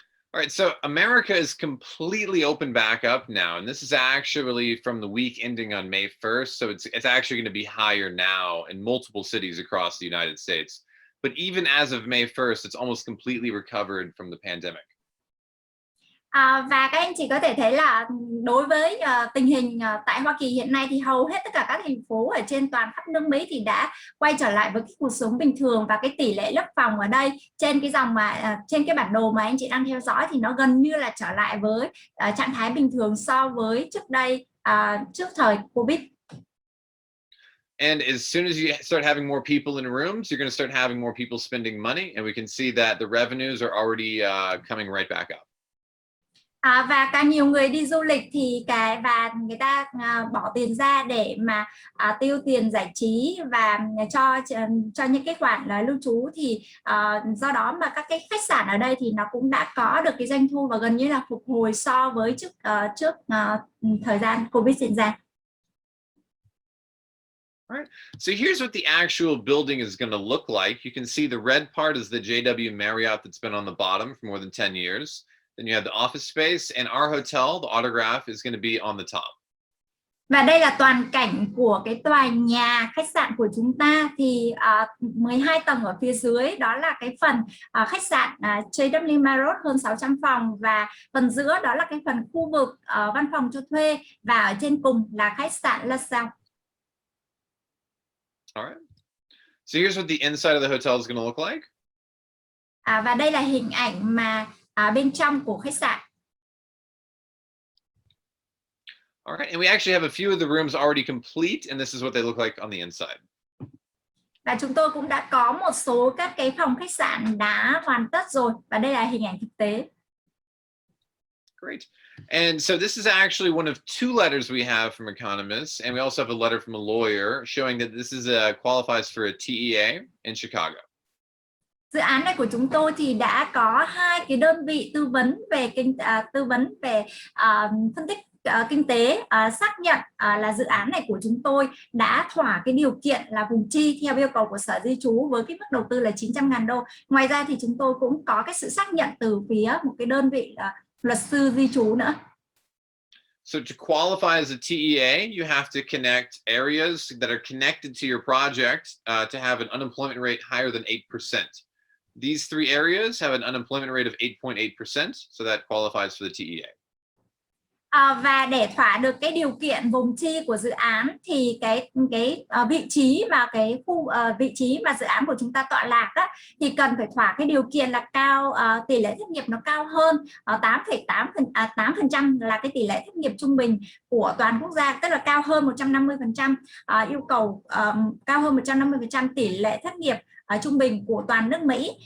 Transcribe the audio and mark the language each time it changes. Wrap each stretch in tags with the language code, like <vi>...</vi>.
<en>All right, so America is completely open back up now, and this is actually from the week ending on May 1st, so it's actually going to be higher now in multiple cities across the United States. But even as of May 1st, it's almost completely recovered from the pandemic.</en> <vi>Và các anh chị có thể thấy là đối với tình hình tại Hoa Kỳ hiện nay thì hầu hết tất cả các thành phố ở trên toàn khắp nước Mỹ thì đã quay trở lại với cái cuộc sống bình thường, và cái tỷ lệ lấp phòng ở đây trên cái dòng mà trên cái bản đồ mà anh chị đang theo dõi thì nó gần như là trở lại với trạng thái bình thường so với trước đây, trước thời Covid.</vi> <en>And as soon as you start having more people in rooms, you're going to start having more people spending money, and we can see that the revenues are already coming right back up.</en> <vi>Và càng nhiều người đi du lịch thì và người ta bỏ tiền ra để mà tiêu tiền giải trí và cho những cái khoản lưu trú, thì do đó mà các cái khách sạn ở đây thì nó cũng đã có được cái doanh thu và gần như là phục hồi so với trước thời gian Covid diễn ra.</vi> <en>All right. So here's what the actual building is going to look like. You can see the red part is the JW Marriott that's been on the bottom for more than 10 years. Then you have the office space, and our hotel, the Autograph, is going to be on the top.</en> <vi>Và đây là toàn cảnh của cái tòa nhà khách sạn của chúng ta, thì 12 tầng ở phía dưới đó là cái phần khách sạn JW Marriott hơn 600 phòng, và phần giữa đó là cái phần khu vực văn phòng cho thuê, và ở trên cùng là khách sạn Lasalle.</vi> <en>All right. So here's what the inside of the hotel is going to look like.</en> <vi>Và đây là hình ảnh mà bên trong của khách sạn.</vi> <en>All right, and we actually have a few of the rooms already complete, and this is what they look like on the inside.</en> <vi>Và chúng tôi cũng đã có một số các cái phòng khách sạn đã hoàn tất rồi, và đây là hình ảnh thực tế.</vi> <en>Great. And so this is actually one of two letters we have from economists, and we also have a letter from a lawyer showing that this is qualifies for a TEA in Chicago.</en> <vi>Dự án này của chúng tôi thì đã có hai cái đơn vị tư vấn về phân tích kinh tế xác nhận là dự án này của chúng tôi đã thỏa cái điều kiện là vùng chi theo yêu cầu của Sở Di trú với cái mức đầu tư là 900.000 đô. Ngoài ra thì chúng tôi cũng có cái sự xác nhận từ phía một cái đơn vị luật sư di trú nữa.</vi> <en>So to qualify as a TEA, you have to connect areas that are connected to your project to have an unemployment rate higher than 8%. These three areas have an unemployment rate of 8.8%, so that qualifies for the TEA.</en> <vi>Và để thỏa được cái điều kiện vùng chi của dự án thì cái vị trí mà cái vị trí mà dự án của chúng ta tọa lạc á, thì cần phải thỏa cái điều kiện là cao, tỷ lệ thất nghiệp nó cao hơn 8% là cái tỷ lệ thất nghiệp trung bình của toàn quốc gia, tức là cao hơn 150%, yêu cầu cao hơn 150% tỷ lệ thất nghiệp trung bình của toàn nước Mỹ.</vi>